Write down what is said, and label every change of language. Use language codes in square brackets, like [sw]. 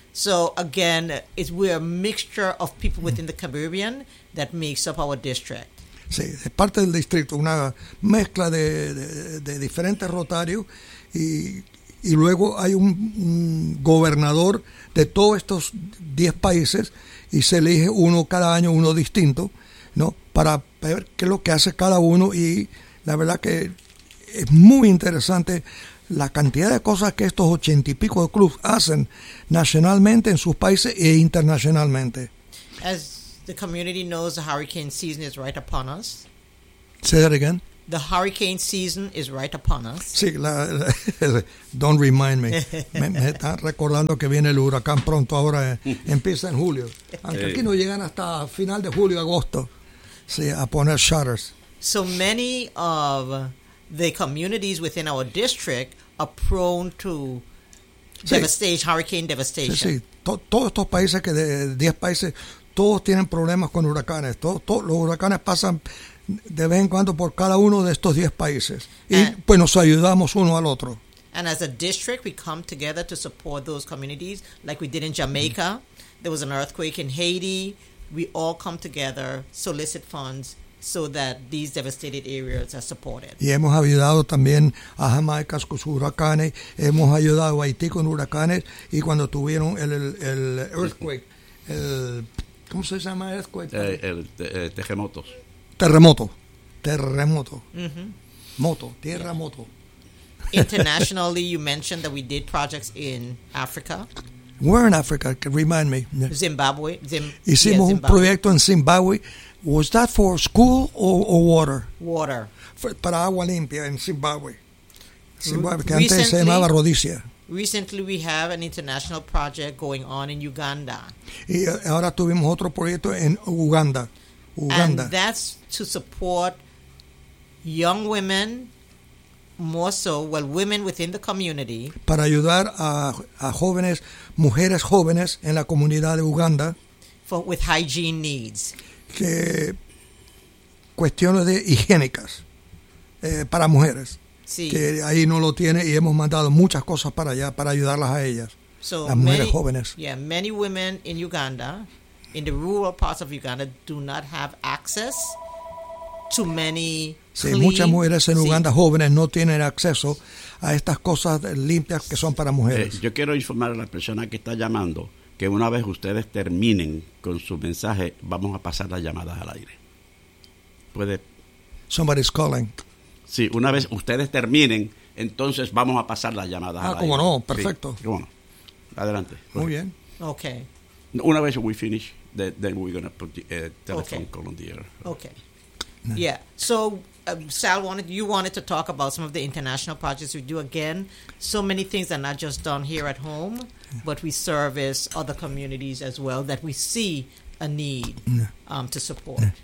[en] So again, we're a mixture of people within the Caribbean that makes up our district. [es] Sí, es parte del distrito, una mezcla de diferentes rotarios, y luego hay un gobernador de todos estos 10 países, y se elige uno cada año, uno distinto, ¿no? Para ver qué es lo que hace cada uno, y la verdad que es muy interesante la cantidad de cosas que estos 80 y pico de clubes hacen nacionalmente en sus países e internacionalmente. [en] As the community knows, the hurricane season is right upon us. Say that again. The hurricane season is right upon us. [es] Sí, [en] don't remind me. [es] Me están recordando que viene el huracán pronto ahora. Empieza en julio. Aunque aquí no llegan hasta final de julio, agosto. Sí, a poner shutters. [en] So many of the communities within our district are prone to devastation, hurricane devastation. [es] Sí, todos estos países, que de 10 países, todos tienen problemas con huracanes. Todos los huracanes pasan de vez en cuando por cada uno de estos 10 países. Y pues nos ayudamos uno al otro. [en] And as a district, we come together to support those communities, like we did in Jamaica. There was an earthquake in Haiti. We all come together, solicit funds, so that these devastated areas are supported. [es] Y hemos ayudado también a Jamaica con sus huracanes. Hemos ayudado a Haití con huracanes. Y cuando tuvieron el earthquake, ¿cómo se llama el earthquake? Terremotos. Terremoto. Mm-hmm. Moto, tierra moto. [en] Internationally, you mentioned that we did projects in Africa. Where in Africa? Remind me. Zimbabwe. [es] Hicimos un proyecto en Zimbabwe. [en] Was that for school or water? Water. [es] Para agua limpia en Zimbabwe. Zimbabwe, que antes se llamaba Rhodesia. [en] Recently, we have an international project going on in Uganda. [es] Y ahora tuvimos otro proyecto en Uganda. [en] And that's to support young women, more so, well, women within the community. [es] Para ayudar a jóvenes, mujeres jóvenes en la comunidad de Uganda. [en] With hygiene needs. [es] Que cuestiones de higiénicas para mujeres. Sí. Que ahí no lo tiene y hemos mandado muchas cosas para allá para ayudarlas a ellas, las mujeres jóvenes. [en] Yeah, many women in Uganda, in the rural parts of Uganda, do not have access to many clean... [es] Sí, muchas mujeres en Uganda jóvenes no tienen acceso a estas cosas limpias que son para mujeres. Yo quiero informar a la persona que está llamando que una vez ustedes terminen con su mensaje, vamos a pasar las llamadas al aire. ¿Puede? [en] Somebody's calling. [es] Sí, una vez ustedes terminen, entonces vamos a pasar las llamadas al aire. Ah, cómo no, perfecto. Sí, bueno, adelante. Muy bien. [en] Ok. [es] Una vez [en] we finish, then we're going to put the telephone call on the air. Okay. Yeah. So, Sal, you wanted to talk about some of the international projects we do. Again, so many things are not just done here at home, but we service other communities as well that we see a need to support.